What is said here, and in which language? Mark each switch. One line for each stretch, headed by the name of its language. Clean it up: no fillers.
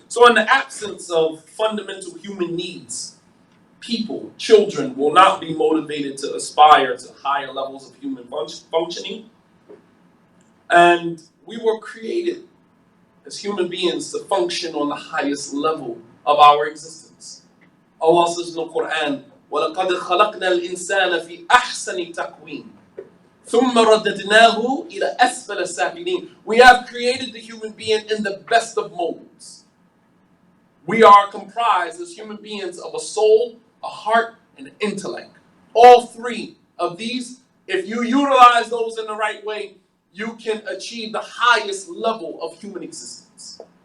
English: So in the absence of fundamental human needs, people, children will not be motivated to aspire to higher levels of human functioning. And we were created as human beings to function on the highest level of our existence. Allah says in the Quran,
Arabic: وَلَقَدْ خَلَقْنَا الْإِنسَانَ فِي أَحْسَنِ تَقْوِيمٍ ثُمَّ رَدَّدْنَاهُ إِلَى أَسْفَلَ سَافِلِينَ.
English: We have created the human being in the best of molds. We are comprised as human beings of a soul, a heart, and an intellect. All three of these, if you utilize those in the right way, you can achieve the highest level of human existence.